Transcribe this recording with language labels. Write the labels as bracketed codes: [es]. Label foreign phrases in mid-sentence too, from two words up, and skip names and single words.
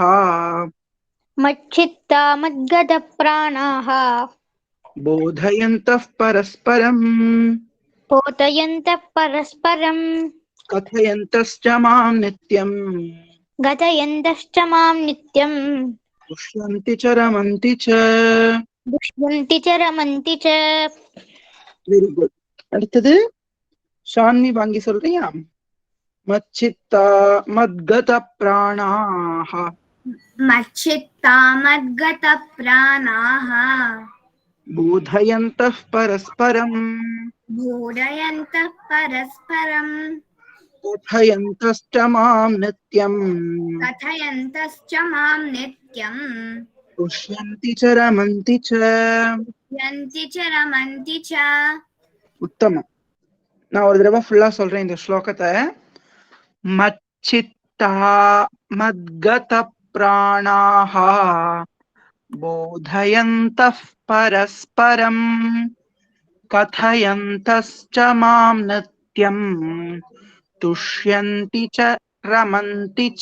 [sa] मच्चित्ता मद्गत प्राणाः बोधयन्तः परस्परम् बोधयन्तः परस्परम् कथयन्तश्च मां नित्यम् कथयन्तश्च मां नित्यम् तुष्यन्ति च रमन्ति च. दुष्यन्ति च रमन्ति च. [en] very good. [ta] அடுத்தது ஷான்வி வாங்கி சொல்றியா? [sa] मच्चित्ता मद्गत प्राणाः. मच्चित्ता मद्गतप्राणाः बोधयन्तः परस्परम् बोधयन्तः परस्परं कथयन्तश्च मां नित्यम् कथयन्तश्च मां नित्यं तुष्यन्ति च रमन्ति च. यन्ति च रमन्ति च. [ta] உத்தமம். நான் ஒரு தடவை ஃபுல்லா சொல்றேன் இந்த ஸ்லோகத்தை. [sa] मच्चित्ता मद्गत प्राणाः बोधयन्तः परस्परम् कथयन्तश्च मां नित्यम् तुष्यन्ति च रमन्ति च.